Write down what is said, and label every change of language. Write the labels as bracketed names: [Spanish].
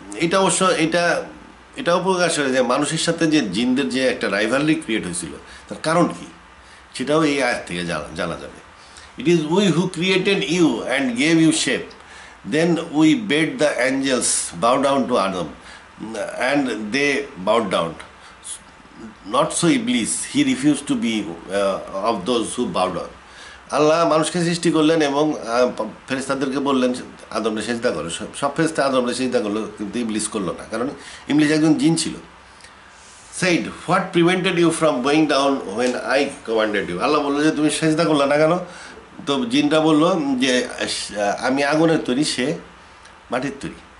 [Bangla] এটা অবশ্য এটাও প্রকাশ হয় যে মানুষের সাথে যে জিনদের যে একটা রাইভালরি ক্রিয়েট হয়েছিল, তার কারণ কি সেটাও এই আয়াত থেকে জানা যাবে। [English] It is we who created you and gave you shape, then we bade the angels bow down to Adam, and they bowed down. Not so Iblis, he refused to be of those who bowed down. [Bangla] আল্লাহ মানুষকে সৃষ্টি করলেন এবং ফেরেশতাদেরকে বললেন আদমরে সেজদা করো। সব ফেরেশতা আদমরে সেজদা করলো, কিন্তু ইবলিস করলো না, কারণ ইবলিস একজন জিন ছিল। [English] said, what prevented you from going down when I commanded you? [Bangla] আল্লাহ বললো যে তুমি সেজদা করলে না কেন? তো জিনরা বললো যে আমি আগুনের তৈরি, সে মাটির তৈরি।